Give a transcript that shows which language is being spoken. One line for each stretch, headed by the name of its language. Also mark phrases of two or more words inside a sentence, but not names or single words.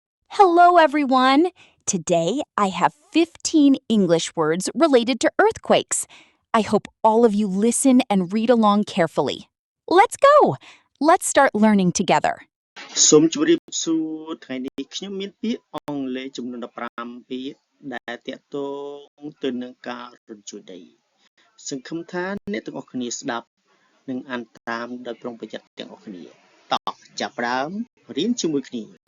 English: Hello, everyone. Today, I have 15 English words related to earthquakes. I hope all of you listen and read along carefully. Let's go. Let's start learning together.
Khmer: សូមជម្រាបសួរថ្ងៃនេះខ្ញុំមានពាក្យអង់គ្លេសចំនួន15ពាក្យដែលទាក់ទងទៅនឹងការរញ្ជួយដីសង្ឃឹមថាអ្នកទាំងអស់គ្នាស្ដាប់និងអានតាមដោយប្រុងប្រយ័ត្នទាំងអស់គ្នាតោះចាប់ផ្ដើមរៀនជាមួយគ្នា